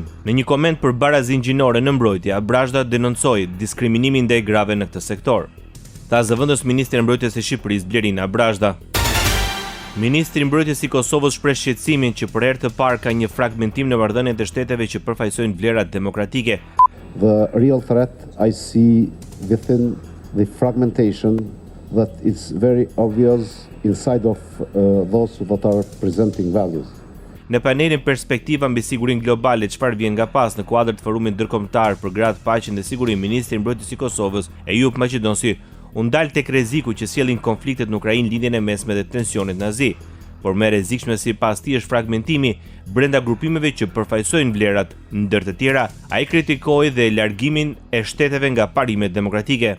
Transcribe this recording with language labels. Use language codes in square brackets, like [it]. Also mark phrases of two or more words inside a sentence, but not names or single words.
[sq] Në një koment për barazinë gjinore në mbrojtje, Abrazhdë denoncoi diskriminimin ndaj grave në këtë sektor. Tha zëvendës ministri i mbrojtjes së Shqipërisë Blerina Abrazhdë. Ministri i mbrojtjes i Kosovës shpreh shqetësimin që për herë të parë ka një fragmentim në marrëdhëniet e shteteve që përfaqësojnë vlerat demokratike. [en] The real threat I see within the fragmentation that is very obvious inside of those that are presenting values. [sq] Në panelin perspektiva mbi sigurinë globale, çfarë vjen nga pas në kuadër të forumit ndërkombëtar për gratë, paqen dhe sigurinë, ministri i mbrojtjes i Kosovës, Eyüp Maqedonsi, u ndal tek rreziku që sjellin konfliktet në Ukrainë, lindjen e mesme dhe tensionet nazi. Por më rrezikshme sipas tij është fragmentimi brenda grupimeve që përfaqësojnë vlerat, ndër të tjera, ai kritikoi dhe largimin e shteteve nga parimet demokratike.